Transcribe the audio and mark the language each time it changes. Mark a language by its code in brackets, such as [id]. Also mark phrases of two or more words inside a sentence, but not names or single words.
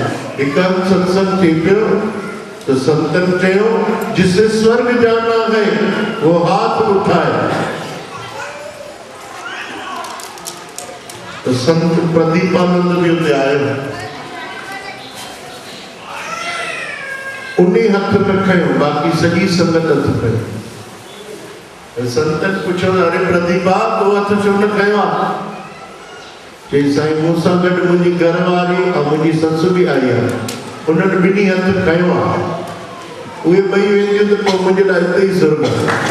[sd] एक सत्संग थी पियो तो संतन कहो [hi] जिसे स्वर्ग जाना है वो हाथ उठाए। [sd] तो संत प्रदीपानंद भी उते आए, उन्हें हथ न खयो, बाकी सॼी संगत हथ खयो। संतन पूछो, अरे प्रदीपा तो हथ छो न खयो? चई साईं मूंसां गॾु मुंहिंजी घरवारी ऐं मुंहिंजी ससु बि आई आहे, उन्हनि ॿिन्ही हथ खयो आहे, उहे ॿई वेंदियूं त पोइ मुंहिंजे लाइ हिते ई सुर्ग आहे।